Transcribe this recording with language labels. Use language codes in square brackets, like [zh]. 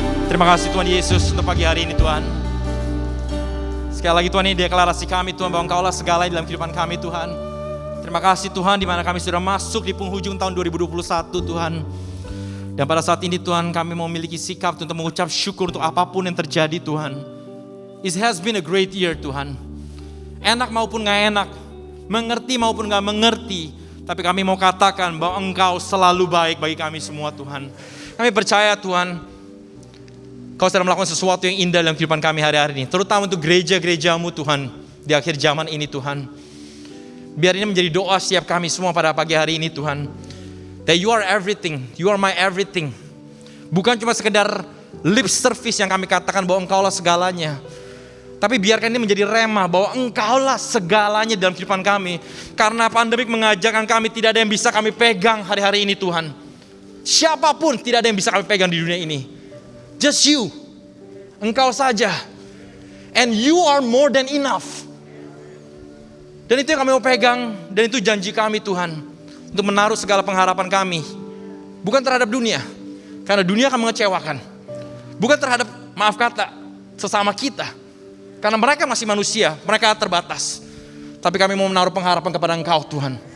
[id] Terima kasih Tuhan Yesus untuk pagi hari ini Tuhan. Sekali lagi Tuhan, ini deklarasi kami Tuhan, bahwa Engkaulah segala dalam kehidupan kami Tuhan. Terima kasih Tuhan, di mana kami sudah masuk di penghujung tahun 2021 Tuhan. Dan pada saat ini Tuhan, kami memiliki sikap untuk mengucap syukur untuk apapun yang terjadi Tuhan. [en] It has been a great year Tuhan. [id] Enak maupun gak enak, mengerti maupun gak mengerti, tapi kami mau katakan bahwa Engkau selalu baik bagi kami semua Tuhan. Kami percaya Tuhan, Kau sedang melakukan sesuatu yang indah dalam kehidupan kami hari-hari ini. Terutama untuk gereja-gerejamu Tuhan, di akhir zaman ini Tuhan. Biar ini menjadi doa setiap kami semua pada pagi hari ini Tuhan. [en] That you are everything, you are my everything. [id] Bukan cuma sekedar lip service yang kami katakan bahwa Engkaulah segalanya. Tapi biarkan ini menjadi rema bahwa Engkaulah segalanya dalam kehidupan kami. Karena pandemik mengajarkan kami tidak ada yang bisa kami pegang hari-hari ini Tuhan. Siapapun tidak ada yang bisa kami pegang di dunia ini. [en] Just you, [id] Engkau saja. [en] And you are more than enough. [id] Dan itu yang kami mau pegang, dan itu janji kami Tuhan. Untuk menaruh segala pengharapan kami. Bukan terhadap dunia, karena dunia akan mengecewakan. Bukan terhadap, maaf kata, sesama kita. Karena mereka masih manusia, mereka terbatas. Tapi kami mau menaruh pengharapan kepada Engkau Tuhan.